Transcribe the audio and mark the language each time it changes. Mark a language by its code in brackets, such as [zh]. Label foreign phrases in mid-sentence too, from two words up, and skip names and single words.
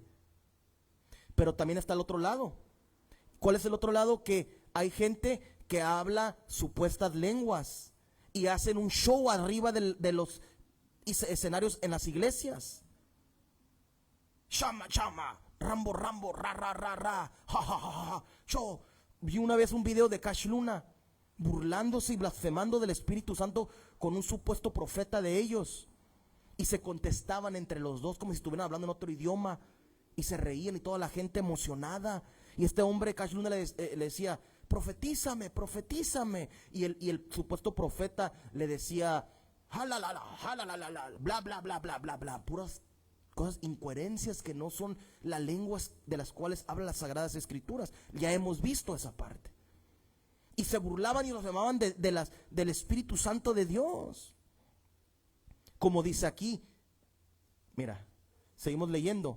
[es] Pero también está el otro lado. ¿Cuál es el otro lado? Que hay gente que habla supuestas lenguas y hacen un show arriba de los escenarios en las iglesias. Chama, chama, rambo, rambo, ra, ra, ra, ra, ja, ja, ja, ja. Yo vi una vez un video de Cash Luna burlándose y blasfemando del Espíritu Santo con un supuesto profeta de ellos. Y se contestaban entre los dos como si estuvieran hablando en otro idioma. Y se reían y toda la gente emocionada. Y este hombre, Cash Luna, le decía, profetízame, profetízame. Y el supuesto profeta le decía, jalalala, jalalala, bla, bla, bla, bla, bla, bla. Puras cosas, incoherencias que no son las lenguas de las cuales hablan las Sagradas Escrituras. Ya hemos visto esa parte. Y se burlaban y los llamaban del Espíritu Santo de Dios. Como dice aquí, mira, seguimos leyendo.